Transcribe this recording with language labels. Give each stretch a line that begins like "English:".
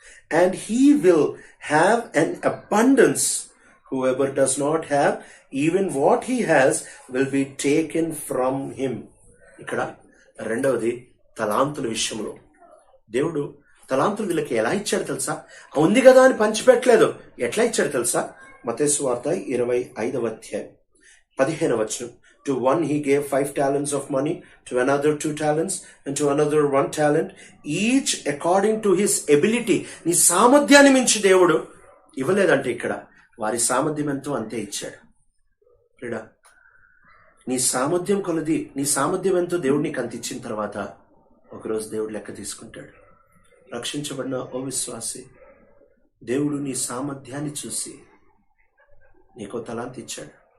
English: and he will have an abundance. Whoever does not have even what he has will be taken from him.
Telugu: ఇక్కడ రెండవది తలాంతుల విషయంలో దేవుడు తలాంతులు వీళ్ళకి ఎలా ఇచ్చాడు తెలుసా? ఉంది కదా అని పంచిపెట్టలేదు. ఎట్లా ఇచ్చాడు తెలుసా? మత్తయి సువార్త 25వ అధ్యాయం 15వ వచనం.
English: To one he gave 5 talents of money, to another 2 talents, and to another 1 talent, each according to his ability.
Telugu: నీ సామర్థ్యాన్ని మించి దేవుడు ఇవ్వలేదంటే ఇక్కడ వారి సామర్థ్యం ఎంతో అంతే ఇచ్చాడు. ప్రియుడా, నీ సామర్థ్యం కొలది, నీ సామర్థ్యం ఎంతో దేవుడు నీకు అంత ఇచ్చిన తర్వాత ఒకరోజు దేవుడు లెక్క తీసుకుంటాడు. రక్షించబడిన ఓ విశ్వాసి, దేవుడు నీ సామర్థ్యాన్ని చూసి నీకో తలాంతి ఇచ్చాడు.